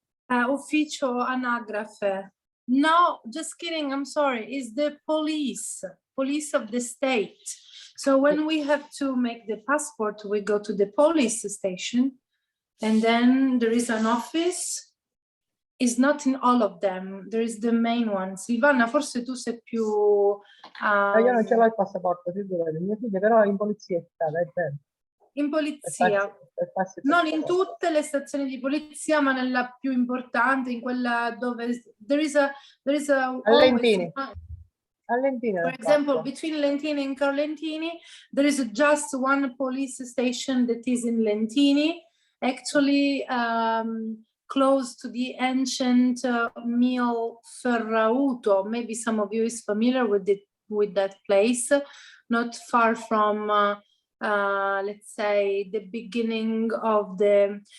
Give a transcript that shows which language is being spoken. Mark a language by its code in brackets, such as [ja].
[it] Ufficio anagrafe. [en] No, just kidding. I'm sorry. It's the police of the state. So when we have to make the passport, we go to the police station, and then there is an office. It's not in all of them. There is the main one. [it] Silvana, forse tu sei più. Io non ce l'ho il passaporto, figurati. Mio figlio però è in polizietta, è vero. In polizia, non in tutte le stazioni di polizia, ma nella più importante, in quella dove [en] there is a [it] Lentini. Lentini. [en] For example, between Lentini and Carlentini, there is just one police station that is in Lentini, actually close to the ancient mill Ferrauto. Maybe some of you is familiar with that place, not far from let's say the beginning of the.